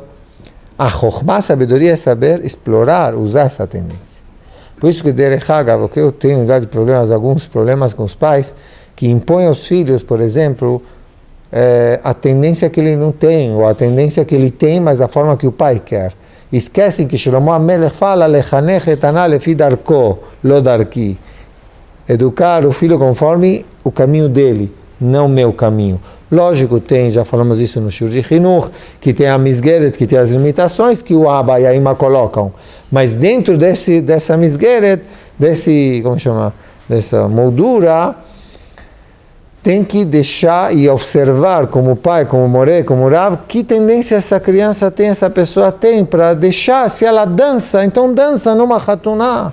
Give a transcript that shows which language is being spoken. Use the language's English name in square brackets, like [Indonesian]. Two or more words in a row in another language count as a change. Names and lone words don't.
[Portuguese] A Chokhmah, a sabedoria é saber explorar, usar essa tendência. Por isso que [Hebrew] דרך הגב, [Portuguese] porque eu tenho alguns problemas com os pais, que impõem aos filhos, por exemplo, a tendência que ele não tem, ou a tendência que ele tem, mas da forma que o pai quer. Esquecem que Shlomo HaMelech fala, [Hebrew] לחנך את הנער לפי דרכו, לא דרכי. [Portuguese] Educar o filho conforme o caminho dele, não meu caminho. Lógico, já falamos isso no Shur de Chinuch, que tem a misgueret, que tem as limitações que o Abba e a Ima colocam. Mas dentro dessa misgueret, dessa moldura, tem que deixar e observar como pai, como Moré, como Rav, que tendência essa criança tem, essa pessoa tem, para deixar, se ela dança, então dança numa hatuná.